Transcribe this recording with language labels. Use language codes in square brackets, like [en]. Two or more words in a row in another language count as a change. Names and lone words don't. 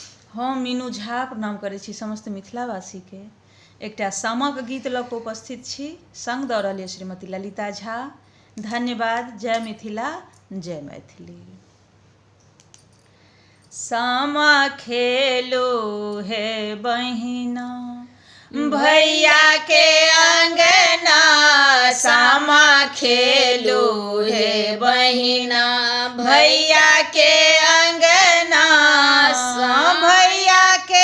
[mai] हम मीनू झा प्रणाम करै छी समस्त मिथिलावासीके। एकटा सामाक गीत लऽ कऽ उपस्थित छी। संग दऽ रहल यऽ श्रीमती ललिता झा। धन्यवाद। जय मिथिला, जय मैथिली। सामा खेलो हे बहिना भैया के अंगना, सामा खेलो हे बहिना भैया के अंगना, भैया के